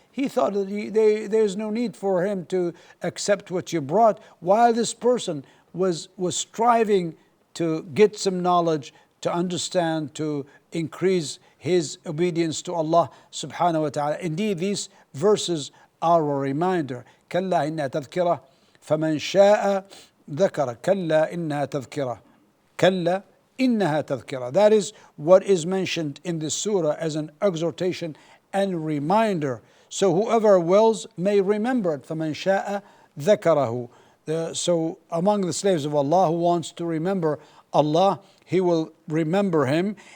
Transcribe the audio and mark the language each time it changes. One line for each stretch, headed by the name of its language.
English: He thought that there's no need for him to accept what you brought, while this person was striving to get some knowledge, to understand, to increase his obedience to Allah subhanahu wa ta'ala. Indeed, these verses are a reminder.
Arabic: كلا إنها تذكرة فمن شاء ذكر. كلا إنها تذكرة. كلا إنها تذكرة.
English: That is what is mentioned in this surah as an exhortation and reminder. So whoever wills may remember it.
Arabic: فمن شاء ذكره.
English: So among the slaves of Allah who wants to remember Allah, he will remember him.